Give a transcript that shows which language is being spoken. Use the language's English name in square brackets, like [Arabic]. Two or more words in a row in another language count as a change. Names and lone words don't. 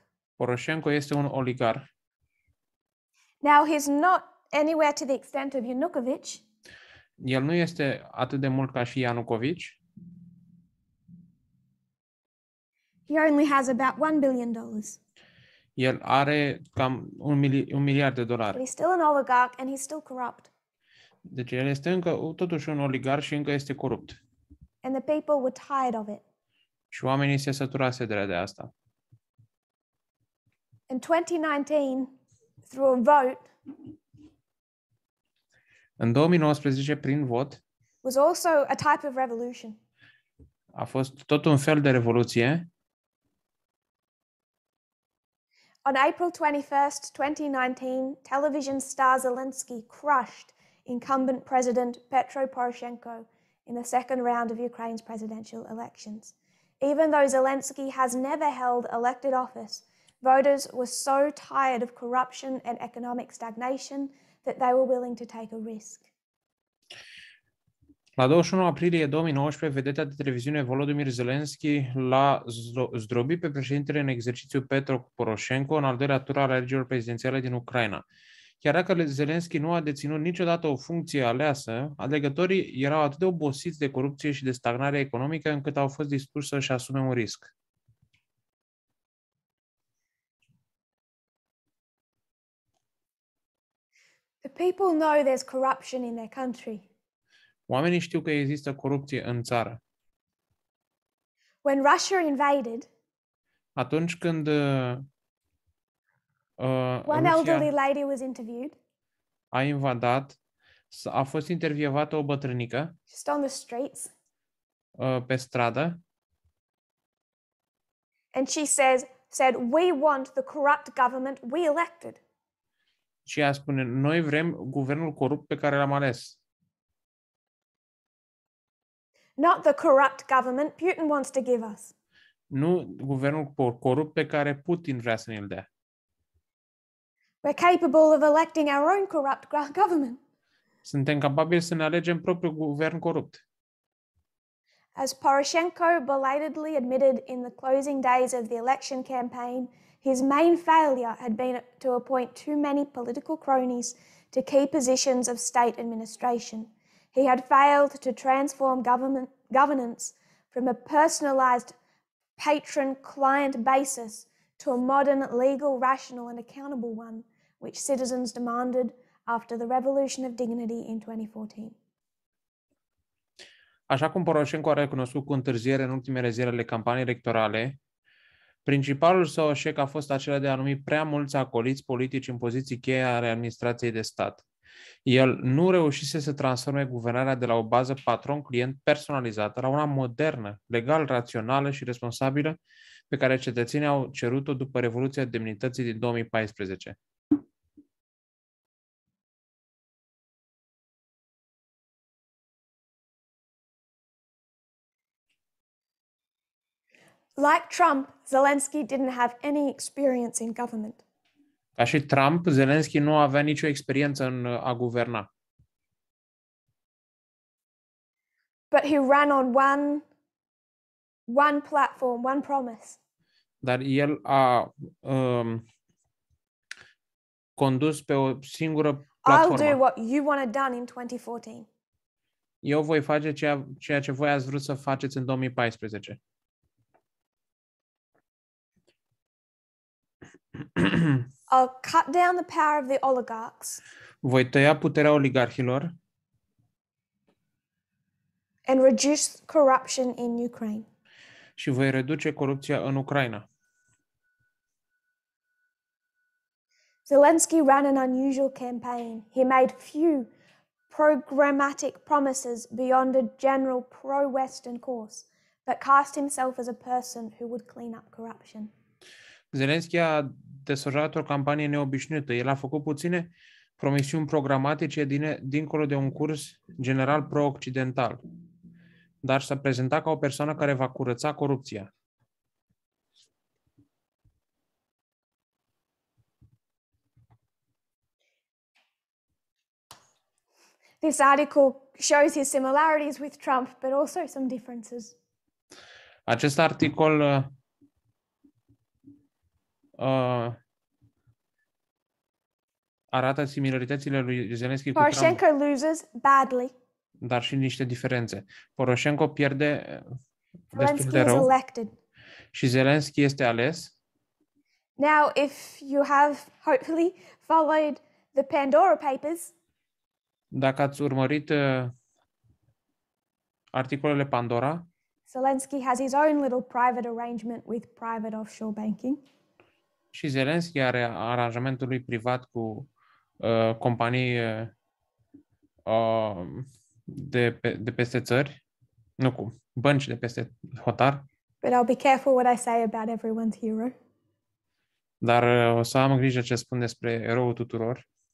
[Romanian] Poroshenko este un oligarh. [English] Now, he's not anywhere to the extent of Yanukovych. [Romanian] El nu este atât de mult ca și Ianucovici. [English] He only has about $1 billion. [Romanian] El are cam un miliard de dolari. [English] But he's still an oligarch and he's still corrupt. [Romanian] Deci el este încă totuși un oligarh și încă este corupt. [English] And the people were tired of it. [Romanian] Și oamenii se săturaseră de asta. [English] In 2019, through a vote, [Romanian] În 2019, prin vot, [English] was also a type of revolution. [Romanian] a fost tot un fel de revoluție. [English] On April 21st, 2019, television star Zelensky crushed incumbent President Petro Poroshenko in the second round of Ukraine's presidential elections. Even though Zelensky has never held elected office, voters were so tired of corruption and economic stagnation that they were willing to take a risk. [Romanian] La 21 aprilie 2019, vedeta de televiziune Volodymyr Zelensky l-a zdrobit pe președintele în exercițiu Petro Poroșenko în al doilea tur al alegerilor prezidențiale din Ucraina. Chiar dacă Zelensky nu a deținut niciodată o funcție aleasă, alegătorii erau atât de obosiți de corupție și de stagnare economică încât au fost dispuși să-și asume un risc. [English] The people know there's corruption in their country. [Romanian] Oamenii știu că există corupție în țară. [English] When Russia invaded, [Romanian] Atunci când [English] one elderly [Romanian] Rusia [English] lady was interviewed [Romanian] a invadat, a fost intervievată o bătrânică [English] just on the streets, [Romanian] pe stradă [English] and she said, "We want the corrupt government we elected." [Romanian] și ea spune, noi vrem guvernul corupt pe care l-am ales. [English] Not the corrupt government Putin wants to give us. [Romanian] Nu guvernul corupt pe care Putin vrea să ne-l dea. [English] We're capable of electing our own corrupt government. [Romanian] Suntem capabili să ne alegem propriul guvern corupt. [English] As Poroshenko belatedly admitted in the closing days of the election campaign, his main failure had been to appoint too many political cronies to key positions of state administration. He had failed to transform governance from a personalized patron-client basis to a modern, legal, rational and accountable one, which citizens demanded after the revolution of dignity in 2014. [Romanian] Așa cum Poroșenko a recunoscut cu întârziere în ultimele zile ale campaniei electorale, principalul său eșec a fost acela de a numi prea mulți acoliți politici în poziții cheie ale administrației de stat. El nu reușise să transforme guvernarea de la o bază patron-client personalizată la una modernă, legal, rațională și responsabilă pe care cetățenii au cerut-o după Revoluția Demnității din 2014. [English] Like Trump, Zelensky didn't have any experience in government. [Romanian] Ca și Trump, Zelensky nu avea nicio experiență în a guverna. [English] But he ran on one platform, one promise. [Romanian] Dar el a condus pe o singură [English] I'll do [Romanian] platformă. [English] what you wanted done in 2014. [Romanian] Eu voi face ceea ce voi ați vrut să faceți în 2014. [English] I'll cut down the power of the oligarchs [Romanian] Voi tăia puterea oligarhilor [English] and reduce corruption in Ukraine. [Romanian] și voi reduce corupția în Ucraina. [English] Zelensky ran an unusual campaign. He made few programmatic promises beyond a general pro-Western course, but cast himself as a person who would clean up corruption. [Romanian] Zelensky a desfășurat o campanie neobișnuită. El a făcut puține promisiuni programatice dincolo de un curs general pro-occidental, dar s-a prezentat ca o persoană care va curăța corupția. [English] This article shows his similarities with Trump, but also some differences. [Romanian] Acest articol arată similaritățile lui Zelensky cu Trump, [English] Poroshenko loses badly. [Romanian] dar și niște diferențe. Poroșenko pierde destul [English] Zelensky [Romanian] de [English] is [Romanian] rău [English] elected. [Romanian] și Zelensky este ales. [English] Now, if you have hopefully followed the Pandora Papers, [Romanian] Dacă ați urmărit articolele Pandora, [English] Zelensky has his own little private arrangement with private offshore banking. [Romanian] și Zelensky are aranjamentul lui privat cu companii de peste țări, nu cu bănci de peste hotar, [English] But I'll be careful what I say about everyone's hero. [Romanian] dar o să am grijă ce spun despre eroul tuturor.